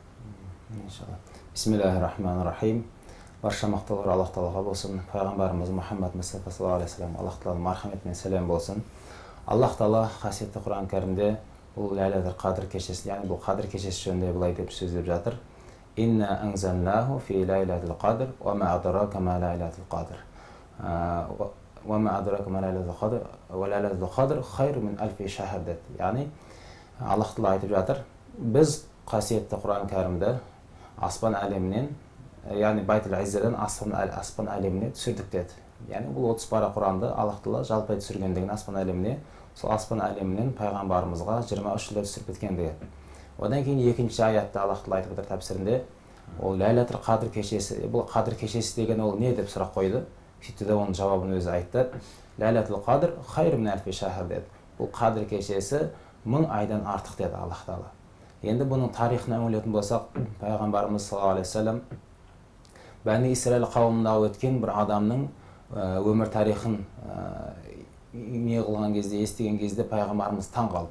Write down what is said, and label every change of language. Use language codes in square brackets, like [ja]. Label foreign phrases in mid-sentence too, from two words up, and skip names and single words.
[ar] بسم الله الرحمن الرحيم. [kk] Барша мақтаулар Аллах Тағалаға болсын. Пайғамбарымыз Мұхаммад Мұстафа [ar] صلى الله عليه وسلم, [kk] Аллах Тағаланың мархаметімен сәлем болсын. Аллах Тағала қасиетті Құран кәрімде бұл Ләйләтул Қадір кешесі, яғни бұл Қадір кешесі жөнінде былай деп сөздеп жатыр. [ar] إنا أنزلناه في ليلة القدر وما أدراك ما ليلة القدر. وما أدراك ما ليلة القدر وليلة القدر خير من ألف شهر деді. [kk] Яғни Аллах Тағала айтып жатыр, біз қасиетті Құран кәрімді аспан әлемінен, яғни Байтул Иззадан аспан әлеміне түсірдік деді. Яғни бұл 30 пара Құранды Аллах Тағала жалпы түсіргендігін аспан әлеміне, сол аспан әлемінен пайғамбарымызға 23 жылда түсіріп кеткендігі. Одан кейін екінші аятта Аллах Тағала айтып отыр тәпсірінде, ол Ләйләтул Қадір кешесі, бұл Қадір кешесі деген ол не деп сұрақ қойды. Сөйтті де оның жауабын өзі айтты. [ar] ليلة القدر خير من ألف شهر деді. [kk] Бұл Қадір кешесі 1000 айдан артық деді Аллах Тағала. Енді бұның тарихына үңілетін болсақ, пайғамбарымыз [ar] صلى الله عليه وسلم [kk] Бәни Исраил қауымында өткен бір адамның өмір тарихын не қылған кезде, естіген кезде пайғамбарымыз таң қалды.